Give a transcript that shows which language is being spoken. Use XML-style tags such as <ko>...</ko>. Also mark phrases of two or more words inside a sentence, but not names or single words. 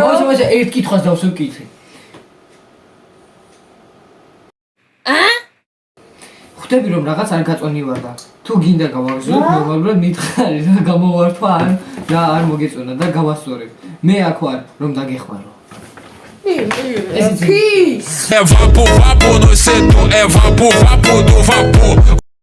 <ka>მოიცა ერთ კითხვას დავსვი კითხი. ხვდები რომ რაღაც არ გაწონივარ და თუ გინდა გავაგზავნოთ ნორმალურად მითხარი რა გამოვართვა არ მოგეწონა და გავასწორებ. მე აქ ვარ რომ დაგეხმარო.</ka> <en>Peace.</en> <pt>É vapo, vapo no setor, é vapo, vapo do vapor.</pt>